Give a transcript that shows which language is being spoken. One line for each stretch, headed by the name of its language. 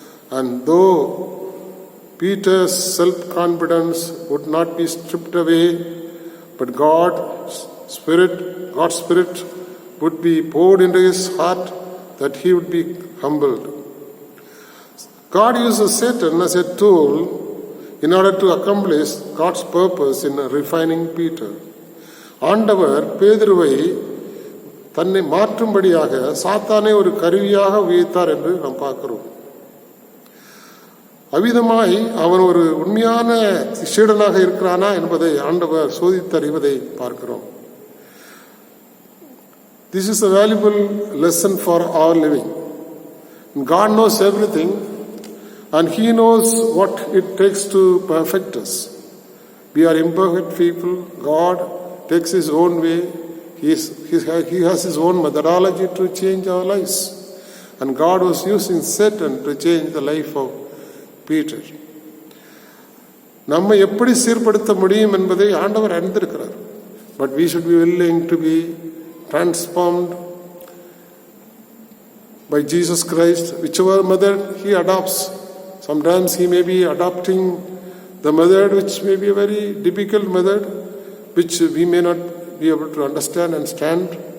English: And though Peter's self-confidence would not be stripped away, but God's Spirit would be poured into his heart, that he would be humbled. God uses Satan as a tool in order to accomplish God's purpose in refining Peter.
Tamil: ஆண்டவர் பேதுருவை தன்னை மாற்றும்படியாக சாத்தானை ஒரு கருவியாக உபயோகித்தார் என்று நாம் பார்க்கிறோம். அவ்விதமாய் அவன் ஒரு உண்மையான சீடனாக இருக்கிறானா என்பதை ஆண்டவர் சோதித்தறிவதை பார்க்கிறோம்.
English: This is a valuable lesson for our living. God knows everything, and He knows what it takes to perfect us. We are imperfect people. God takes His own way. He has His own methodology to change our lives. And God was using Satan to change the life of Peter.
Tamil: நம்மை எப்படி சீர்படுத்த முடியும் என்பதை ஆண்டவர் அறிந்திருக்கிறார்.
English: But we should be willing to be transformed by Jesus Christ, whichever method He adopts. Sometimes He may be adopting the method which may be a very difficult method, which we may not be able to understand and stand.